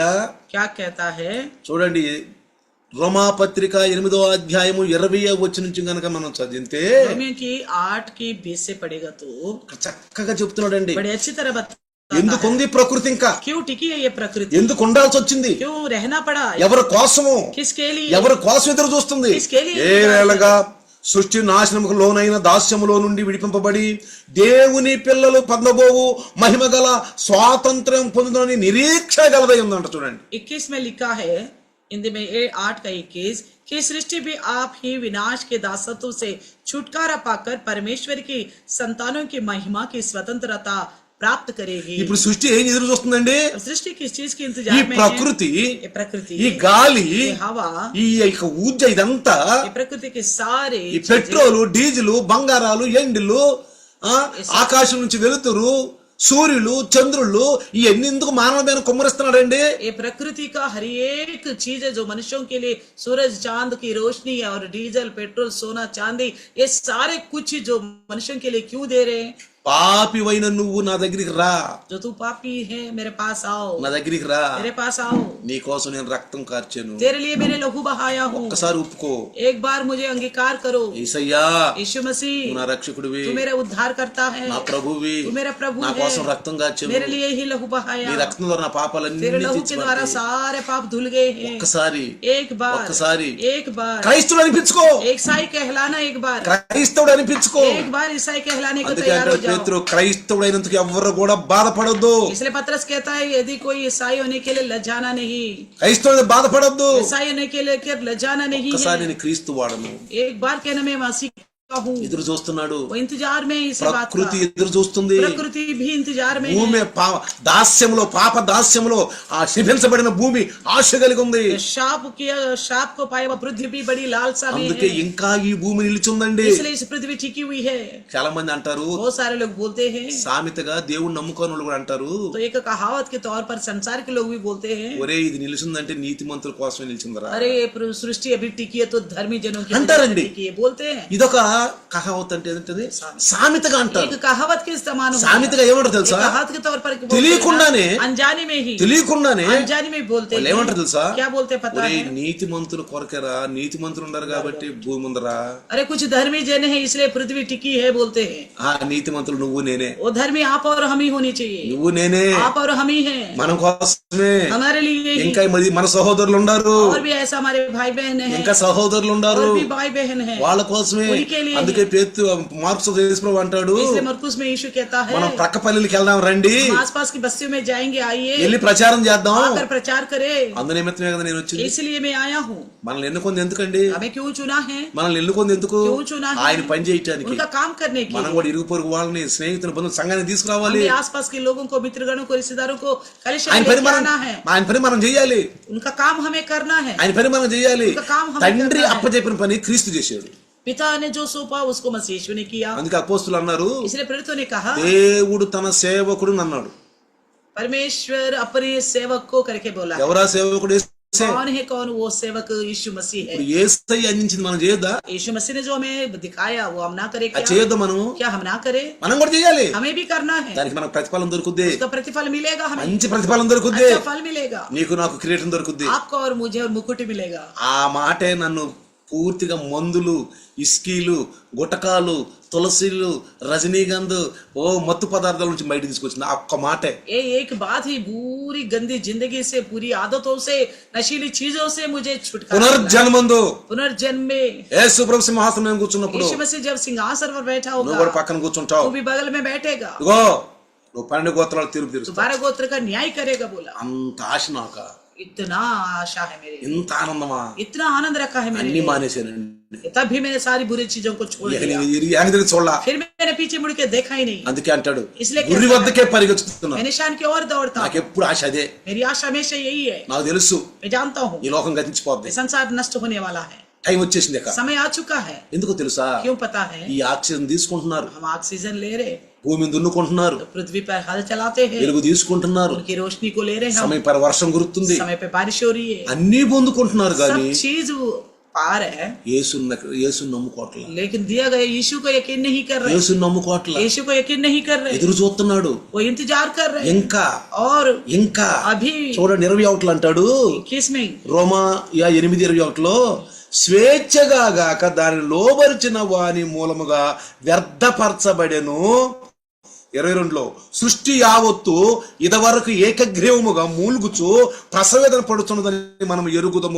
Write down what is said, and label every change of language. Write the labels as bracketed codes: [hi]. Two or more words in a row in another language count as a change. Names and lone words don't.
[hi] क्या कहता है, [te] చూడండి. రోమా పత్రిక 8వ అధ్యాయము 20వ వచనం నుంచి గనక మనం చదివితే [hi] रोमियो की 8 की 20 से पढ़ेगा तो [te] చక్కగా చెప్తున్నాడండి. [hi] बड़े अच्छी तरह बताता [te] ఎందుకు [hi] है [te] ఉంది ప్రకృతి, ఇంకా [hi] क्यों टिकी है ये प्रकृति, [te] ఎందుకు ఉండాల్సి వచ్చింది, [hi] क्यों रहना पड़ा, [te] ఎవరి కోసము, [hi] किसके लिए, [te] ఎవరి కోసం ఎదురు చూస్తుంది. [hi] किसके लिए [te] ఏ వేళగా సృష్టి నాశనముకు లోనైన దాస్యములో నుండి విడిపింపబడి దేవుని పిల్లలు పొందబోవు మహిమ గల స్వాతంత్ర్యం పొందుదని నిరీక్ష గలదై ఉందంట. చూడండి [hi] 21 में लिखा है, हिंदी में 8 का 21, कि सृष्टि भी आप ही विनाश के दासत्व से छुटकारा पाकर परमेश्वर की संतानों की महिमा की स्वतंत्रता प्राप्त करेगी। [te] ఇప్పుడు సృష్టి ఏం ఎదురు చూస్తుందండి? [hi] सृष्टि किस चीज की [te] ఈ [hi] इंतजार में है? [te] ప్రకృతి, [hi] ये प्रकृति, [te] ఈ గాలి, [hi] ये हवा, [te] ఈ యొక్క ఊర్జ ఇదంతా, [hi] ये प्रकृति के सारे [te] ఈ పెట్రోలు, డీజిల్, బంగారాలు, ఎండిలు, ఆకాశం నుంచి వెలుతురు, సూర్యులు, చంద్రుళ్ళు, ఇవన్నీ ఎందుకు మానవ మీద కుమ్మరిస్తున్నాడండి? [hi] ये प्रकृति का हर एक चीज है जो मनुष्यों के लिए, सूरज चांद की रोशनी और डीजल, पेट्रोल, सोना, चांदी, ये सारे कुछ जो मनुष्यों के लिए क्यों दे रहे हैं? [te] పాపివైన నువ్వు నా దగ్గరికి రా, [hi] जो तू पापी है मेरे पास आओ, [te] నా దగ్గరికి రా, [hi] मेरे पास आओ, [te] నీ కోసం నేను రక్తం కార్చాను, [hi] तेरे लिए मैंने लहू बहाया हूँ, [te] ఒక్కసారి ఒప్పుకో. [hi] एक बार मुझे अंगीकार करो। [te] యేసయ్యా, [hi] यीशु मसीह [te] నువ్వు నా రక్షకుడివి, [hi] तू मेरा उद्धार करता है, [te] నా ప్రభువి, [hi] तू मेरा प्रभु [te] నా [hi] है, [te] కోసం రక్తం కార్చావు, [hi] मेरे लिए ही लहू बहाया, [te] నీ రక్తం ద్వారా నా పాపాలన్నీ [hi] तेरे लहू के द्वारा [te] తీర్చబడ్డాయి. [hi] सारे पाप धुल गए हैं। [te] ఒక్కసారి [hi] एक बार, [te] ఒక్కసారి [hi] एक बार [te] క్రైస్తవుడు అనిపించుకో, [hi] एक ईसाई कहलाना, एक बार, [te] క్రైస్తవుడు అనిపించుకో. [hi] एक बार ईसाई कहलाने को [te] అందుకే [hi] तैयार हो [te] అంటాడు [hi] जाओ। [te] పేతురు, క్రైస్తవుడైనందుకు ఎవ్వరు కూడా బాధపడొద్దు. [hi] इसलिए पतरस कहता है, यदि कोई ईसाई होने के लिए लजाना नहीं, [te] క్రైస్తవుడు బాధపడొద్దు. [hi] ईसाई होने के लिए लजाना नहीं [te] ఒక్కసారి [hi] है। [te] నేను క్రీస్తు వాడను. [hi] एक बार कहना मैं मसीह का हूँ, [te] ఎదురు చూస్తున్నాడు, [hi] वो इंतजार में इस बात का, [te] ప్రకృతి ఎదురు చూస్తుంది. [hi] प्रकृति भी इंतजार में [te] భూమి దాస్యంలో, పాప దాస్యంలో ఆ శిభించబడిన భూమి ఆశ కలిగి ఉంది. [hi] है। शाप को पाए हुआ पृथ्वी भी बड़ी लालसा में [te] అందుకే [hi] है, [te] ఇంకా ఈ భూమి నిలిచిందండి. [hi] इसलिए इस पृथ्वी टिकी हुई है। [te] చాలా మంది అంటారు, [hi] बहुत सारे लोग बोलते हैं, [te] సామెతగా దేవుడు నమ్ముకోని వాళ్ళు కూడా అంటారు, [hi] तो एक कहावत के तौर पर संसार के लोग भी बोलते हैं, [te] ఒరే ఇది నిలిచిందంటే నీతిమంతుల కోసమే నిలిచిందరా [hi] अरे ये सृष्टि अभी टिकी है तो धर्मी जनों की अंतर वजह से अंडी। टिकी है, बोलते हैं। [te] ఇదొక కహావత్ అంటే ఏంటది? సామెతగా అంటారు. [hi] एक कहावत के समान हो गया। [te] సామెతగా ఏమంటారు తెలుసా? [hi] एक कहावत के तौर पर बोलते हैं, [te] తెలియకుండానే, [hi] अनजाने में ही, [te] తెలియకుండానే [hi] अनजाने में बोलते [te] వాళ్ళు [hi] हैं। [te] ఏమంటారు తెలుసా? [hi] क्या बोलते हैं पता [te] ఒరే [hi] है? [te] నీతిమంతుల కొరకెరా, నీతిమంతులు ఉండరు కాబట్టి భూమి ఉందరా. [hi] अरे कुछ धर्मी जन है इसलिए पृथ्वी टिकी है बोलते हैं। [te] ఆ నీతిమంతులు నువ్వు నేనే, [hi] वो धर्मी आप और हम ही होनी चाहिए, [te] నువ్వు నేనే, [hi] आप और हम ही हैं, [te] మన కోసమే. [hi] हमारे लिए ही। [te] ఇంకా మన సహోదరులు ఉన్నారు, [hi] और भी ऐसा हमारे भाई बहन हैं, [te] ఇంకా సహోదరులు ఉన్నారు, [hi] और भी भाई बहन हैं, [te] వాళ్ళ కోసమే. [hi] उनके लिए [te] అందుకే పేతురు మార్క్స్ యేసుప్రభు అంటాడు, [hi] इसलिए मरकुस में यीशु कहता है, [te] మనం ప్రక్క పల్లెలకి వెళ్దాం రండి, [hi] हम आसपास की बस्तियों में जाएंगे, आइए [te] వెళ్ళి ప్రచారం చేద్దాం. [hi] आकर प्रचार करें। [te] అందు నిమిత్తమే కదా నేను వచ్చింది. [hi] इसलिए मैं आया हूँ। [te] మనల్ని ఎన్నుకుంది ఎందుకండి? [hi] हमें क्यों चुना है? [te] మనల్ని ఎన్నుకుంది ఎందుకు? [hi] क्यों चुना है? [te] ఆయన పని చేయటానికి. [hi] उनका काम करने के [te] మనం [hi] लिए। [te] కూడా ఇరుగు పొరుగు వాళ్ళని, స్నేహితుల బంధువుల సంఘాన్ని తీసుకురావాలి. [hi] हमें आसपास के लोगों को, मित्रगणों को, रिश्तेदारों को कलेक्शन [te] ఆయన పని [hi] लेके [te] మనం [hi] आना है। [te] ఆయన పని మనం చేయాలి. [hi] उनका काम हमें करना है। [te] ఆయన పని మనం చేయాలి. [hi] उनका काम हमें [te] తండ్రి [hi] करना है। [te] అప్పచెప్పిన పని క్రీస్తు చేశాడు. [hi] पिता ने जो सौंपा उसको मसीह यीशु ने किया। [te] అందుకే అపోస్తులు అన్నారు, [hi] इसलिए प्रेरितों ने कहा, [te] దేవుడు తన సేవకుడు అన్నాడు. [hi] परमेश्वर अपने सेवक को करके बोला। [te] ఎవరా సేవకుడు? [hi] कौन वो सेवक यीशु मसीह है। [te] ఇప్పుడు యేసయ్య అందించింది మనం చేయొద్దా? [hi] यीशु मसीह ने जो हमें दिखाया वो हम ना करें [te] అది [hi] क्या? [te] చేయొద్దా మనము? [hi] क्या हम ना करें? [te] మనం కూడా చేయాలి. [hi] हमें भी करना है। [te] దానికి మనకు ప్రతిఫలం దొరుకుద్ది. [hi] उसका प्रतिफल मिलेगा हमें। [te] మంచి ప్రతిఫలం దొరుకుద్ది. [hi] अच्छा फल मिलेगा। [te] నీకు నాకు కిరీటం దొరుకుద్ది. [hi] आपको और मुझे और मुकुट मिलेगा। [te] ఆ మాటే నన్ను పూర్తిగా మందులు, ఇస్కీలు, గుటకాలు, తులసిలు, రజనీగంధ్ మత్తు పదార్థాల నుంచి బయట తీసుకొచ్చింది ఆ ఒక్క మాటే. [hi] ये एक बात ही पूरी गंदी जिंदगी से, पूरी आदतों से, नशीली चीजों से मुझे छुटकारा। [te] పునర్జన్మందు [hi] पुनर्जन्म में [te] యేసు ప్రభు సింహాసనం మీద కూర్చున్నప్పుడు [hi] यीशु मसीह जब सिंहासन पर बैठा [te] నువ్వు [hi] होगा [te] కూడా పక్కన కూర్చుంటావు. [hi] वो भी बगल में बैठेगा। [te] ఇగో నువ్వు 12 గోత్రాలు తీర్పు తీరుస్తావు. [hi] 12 गोत्र का न्याय करेगा बोला। [te] అంత ఆశ నాక, [hi] इतना आशा है मेरे, [te] ఇంత ఆనందమా, [hi] इतना आनंद रखा है [te] అన్ని [hi] मेरे, [te] మానేశానండి. [hi] तब भी मैंने सारी बुरी चीजों को छोड़ [te] ఇక [hi] दिया। [te] నేను తిరిగి చూడలా. [hi] फिर मैंने पीछे मुड़ के देखा ही नहीं। [te] అందుకే అంటాడు [hi] इसलिए [te] గురి వద్దకే పరిగెత్తుతున్నా. [hi] मैं निशान की ओर दौड़ता हूं। [te] నాకు ఎప్పుడు ఆశ అదే. [hi] मेरी आशा हमेशा यही है। [te] నాకు తెలుసు [hi] मैं जानता हूँ [te] ఈ లోకం గతించిపోద్ది, [hi] ये संसार नष्ट होने वाला है, [te] టైం వచ్చేసింది. ఇక [hi] समय आ चुका है। [te] ఎందుకో తెలుసా? [hi] क्यों पता है? [te] ఈ ఆక్సిజన్ తీసుకుంటున్నారు, [hi] हम ऑक्सीजन ले रहे, [te] భూమిని దున్నుకుంటున్నారు, [hi] पृथ्वी पर हल चलाते हैं, [te] వెలుగు తీసుకుంటున్నారు, [hi] उनकी रोशनी को ले रहे हैं, [te] సమయం పర వర్షం కురుతుంది, [hi] समय पे बारिश हो रही है, [te] అన్ని పొందుకుంటున్నారు. కానీ [hi] सब चीज पा रहे हैं, [te] యేసుని నమ్ముకోవట్ల, [hi] लेकिन दिया गया यीशु को यकीन नहीं कर रहे, [te] యేసుని నమ్ముకోవట్ల, [hi] यीशु को यकीन नहीं कर रहे, [te] ఎదురు చూస్తున్నాడు. [hi] वो इंतजार कर रहे हैं। [te] ఇంకా [hi] और [te] ఇంకా [hi] अभी [te] చూడండి 21 అంటాడు [hi] किसमें [te] రోమా 8:21 స్వేచ్ఛగా గాక దాని లోబరిచిన వాని మూలముగా వ్యర్థపరచబడెను. 22 సృష్టి యావత్తు ఇదివరకు ఏకగ్రీవముగా మూలుగుచు ప్రసవేదన పడుతున్నదని మనం ఎరుగుదము.